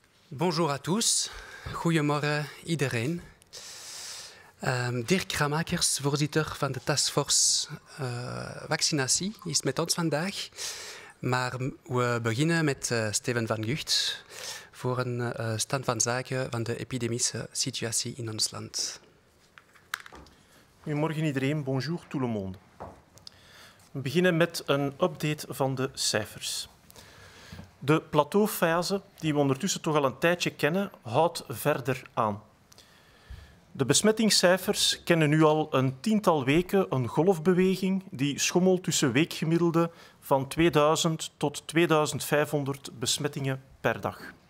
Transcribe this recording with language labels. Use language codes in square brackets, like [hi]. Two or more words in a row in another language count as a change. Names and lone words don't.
[fr] Bonjour à tous. [nl] Goedemorgen iedereen. Dirk Ramakers, voorzitter van de Taskforce Vaccinatie, is met ons vandaag. Maar we beginnen met Steven van Gucht voor een stand van zaken van de epidemische situatie in ons land. Goedemorgen iedereen, [fr] bonjour tout le monde. [nl] We beginnen met een update van de cijfers. De plateaufase, die we ondertussen toch al een tijdje kennen, houdt verder aan. De besmettingscijfers kennen nu al een tiental weken een golfbeweging die schommelt tussen weekgemiddelde van 2000 tot 2500 besmettingen per dag.